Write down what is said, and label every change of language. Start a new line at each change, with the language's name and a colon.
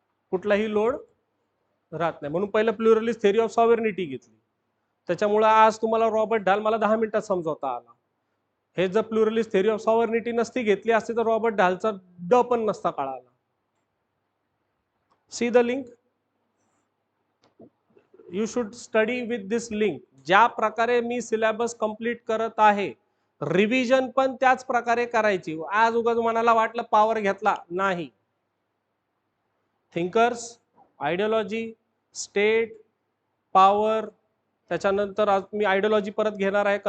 Marathi: कुठलाही लोड राहत नाही. म्हणून पहिलं प्लुरलिस्ट थेअरी ऑफ सॉव्हर्निटी घेतली. त्याच्यामुळे आज तुम्हाला रॉबर्ट ढाल मला 10 मिनिटात समजवता आला. हे जर प्लुरलिस्ट थेअरी ऑफ सॉव्हर्निटी नसती घेतली असती तर रॉबर्ट ढालचा ड पण नसता कळाला.
English: See the link. You should study with this link.
Marathi: ज्या प्रकारे मी सिलेबस कंप्लीट करत आहे, रिव्हिजन पण त्याच प्रकारे करायची. आज उगाच मनाला वाटलं पॉवर घेतला नाही. थिंकर्स, आयडियोलॉजी, स्टेट, पॉवर, त्याच्यानंतर आज मी आयडियोलॉजी परत घेणार आहे.